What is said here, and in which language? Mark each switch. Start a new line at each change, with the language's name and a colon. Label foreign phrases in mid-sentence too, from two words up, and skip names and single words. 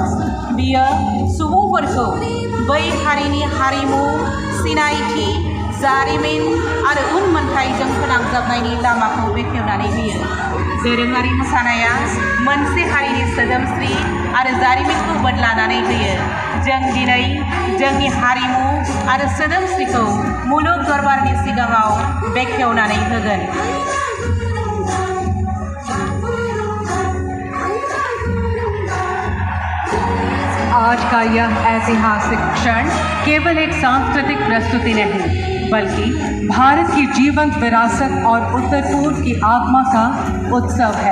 Bodo: बियो सुबुंफोरखौ बै हारिनि हारिमु, सिनायथि, जारिमिन आरो उनमोनथाइजों फोनांजाबनायनि लामाखौ बेखेवनानै होयो। दोरोङारि मोसानाया मोनसे हारिनि सोदोमस्रि आरो जारिमिनखौ बदलानानै होयो। जों दिनै जोंनि हारिमु आरो सोदोमस्रिखौ मुलुग दरबारनि सिगाङाव बेखेवनानै होगोन।
Hindi: आज का यह ऐतिहासिक क्षण केवल एक सांस्कृतिक प्रस्तुति नहीं, बल्कि भारत की जीवंत विरासत और उत्तर पूर्व की आत्मा का उत्सव है।